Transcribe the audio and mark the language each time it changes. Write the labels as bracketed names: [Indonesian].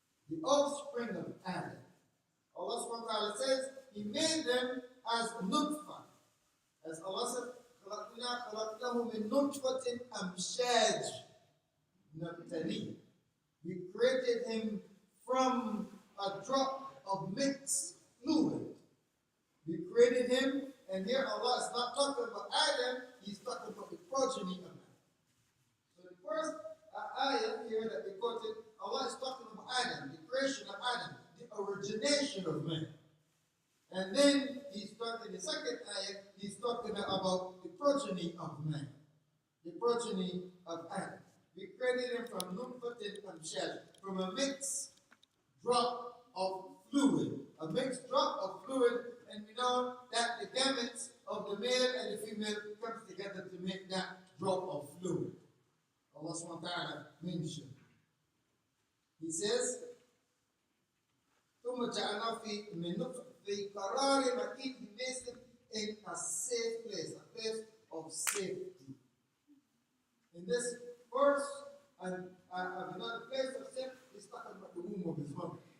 [English] The offspring of Adam. Allah subhanahu wa ta'ala says he made them as nutfah. As Allah said, [Arabic] خَلَقْنَاهُ مِن نُطْفَةٍ أَمْشَاجٍ نَبْتَلِيٍ. [English] We created him from a drop of mixed fluid. We created him, and here Allah is not talking about Adam, he's talking about the progeny of man. So the first ayah here that we quoted, Allah is talking about Adam, the creation of Adam, the origination of man. And then he's talking, the second ayah, he's talking about the progeny of man, the progeny of Adam. We created him from nutfatin amshaj, from a mixed drop of fluid. A mixed drop of fluid, and we know that the gametes of the male and the female comes together to make that drop of fluid. Allah subhanahu wa ta'ala mentioned. He says, [Arabic] ثُمَّ جَعَلْنَا فِي قَرَارٍ مَكِينٍ. [English] He makes them in a safe place, a place of safety. In this verse, and another place of safety, he's talking about the womb of his mother.